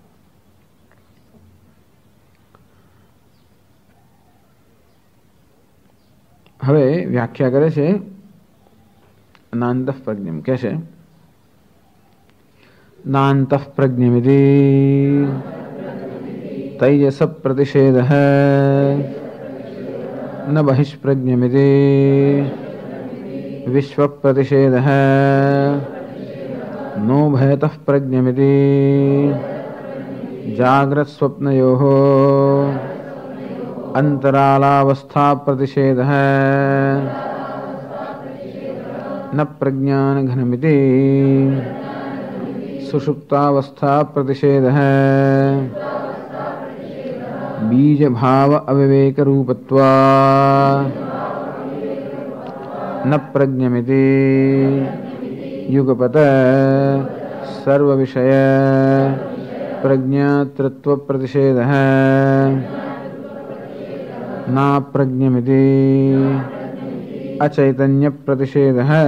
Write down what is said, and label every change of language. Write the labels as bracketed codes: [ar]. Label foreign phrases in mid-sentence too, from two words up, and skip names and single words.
[gu] હવે વ્યાખ્યા કરે છે [sa] નાંતઃપ્રજ્ઞમ, [gu] કે છે [sa] नान्तःप्रज्ञमिति तैजस प्रतिषेधः न बहिष्प्रज्ञमिति विश्वप्रतिषेधः नो भयतः प्रज्ञमिति जाग्रत स्वप्नयोः अंतरालावस्था प्रतिषेधः न प्रज्ञान घनमिति सुषुप्तावस्था प्रतिषेधः बीज भाव अविवेक रूपत्वा न प्रज्ञमिति युगपत सर्व विषय प्रज्ञातृत्व प्रतिषेधः ना प्रज्ञमिति अचैतन्य प्रतिषेधः.